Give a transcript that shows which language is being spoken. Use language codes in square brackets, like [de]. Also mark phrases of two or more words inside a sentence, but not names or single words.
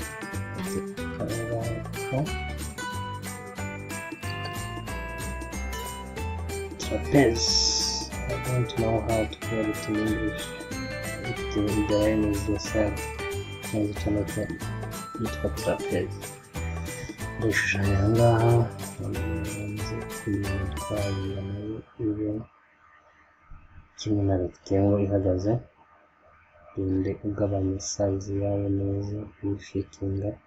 [en] Trapeze, I don't know how to call it in English. The name is the same. [rw] Yitwa trapeze. Ndashushanya aha ngaha nzi kuyitwara ibe kimwe na rectangle ihagaze, inde ugabanya size yawe neza uyifitinga.